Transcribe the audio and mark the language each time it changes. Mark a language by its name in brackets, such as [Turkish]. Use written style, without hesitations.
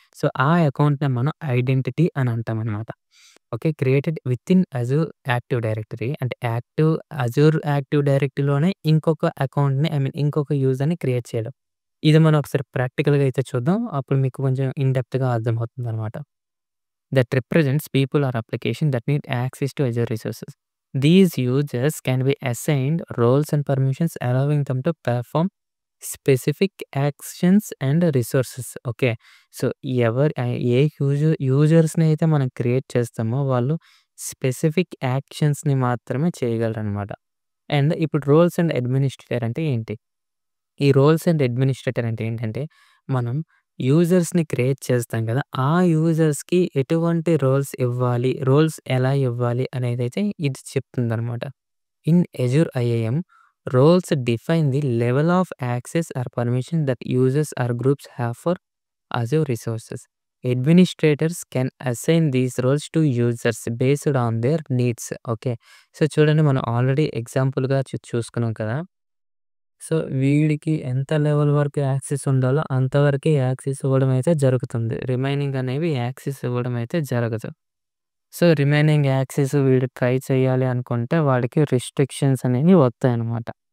[Telugu] So, ఆ అకౌంట్‌ని మనం ఐడెంటిటీ అని అంటామనమాట. Okay. Created within Azure active directory అంటే అజూర్ యాక్టివ్ డైరెక్టరీలోనే ఇంకొక అకౌంట్‌ని ఐ మీన్ ఇంకొక యూజర్‌ని క్రియేట్ చేయడం. ఇది మనం ఒకసారి ప్రాక్టికల్‌గా అయితే చూద్దాం. అప్పుడు మీకు కొంచెం ఇన్ డెప్త్‌గా అర్థమవుతుందనమాట. [English] That represents people or application that need access to Azure resources. These users can be assigned roles and permissions, allowing them to perform specific actions and resources. [Telugu] Okay. So, ఏ యూజర్స్‌ని అయితే మనం క్రియేట్ చేస్తామో వాళ్ళు specific యాక్షన్స్‌ని మాత్రమే చేయగలరనమాట. And ఇప్పుడు roles and administrator అంటే ఏంటి? ఈ roles and administrator అంటే ఏంటంటే, మనం యూజర్స్‌ని క్రియేట్ చేస్తాం కదా! ఆ యూజర్స్‌కి ఎటువంటి రోల్స్ ఇవ్వాలి, రోల్స్ ఎలా ఇవ్వాలి అనేదైతే ఇది చెప్తుందనమాట. [English] In Azure IAM, roles define the level of access or permission that users or groups have for Azure resources. Administrators can assign these roles to users based on their needs. [Telugu] Okay. So, చూడండి మనం already ఎగ్జాంపుల్‌గా చూసుకున్నాం కదా! So, వీడికి ఎంత level వరకు access ఉండాలో అంతవరకే యాక్సెస్ ఇవ్వడం అయితే జరుగుతుంది. రిమైనింగ్ అనేవి యాక్సెస్ ఇవ్వడం అయితే జరగదు. సో, రిమైనింగ్ యాక్సెస్ వీడు ట్రై చేయాలి అనుకుంటే వాడికి రిస్ట్రిక్షన్స్ అనేవి వస్తాయన్నమాట.